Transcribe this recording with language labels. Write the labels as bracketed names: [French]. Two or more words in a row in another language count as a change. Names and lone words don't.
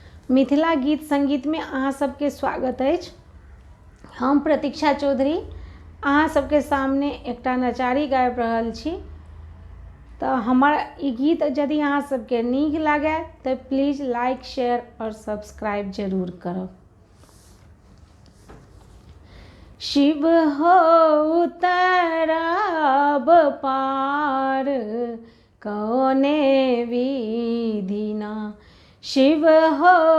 [Maithili] मिथिला गीत संगीत में अहाँ सबके स्वागत अछि। हम प्रतीक्षा चौधरी अहाँ सबके सामने एकटा नचारी गाबि रहल छी। तो हमर ई गीत यदि अहाँ सबके नीक लागे तो [English] please like share [Maithili] और सब्सक्राइब जरूर करब। शिव हो उतरब पार कौने विधिना, शिव हो